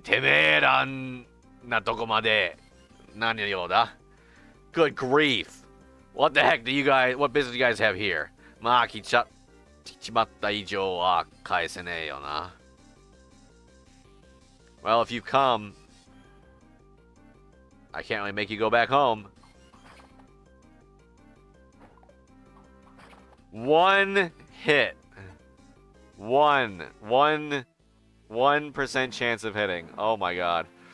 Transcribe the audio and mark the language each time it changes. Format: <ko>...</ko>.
<ja>てめえらんなとこまで何の用だ?</ja> <en>Good grief. What the heck do you guys, what business do you guys have here?</en> <ja>まあ来ちまった以上は返せねえよな.</ja> <en>Well, if you come, I can't really make you go back home. One hit. 1% chance of hitting. Oh my god.</en>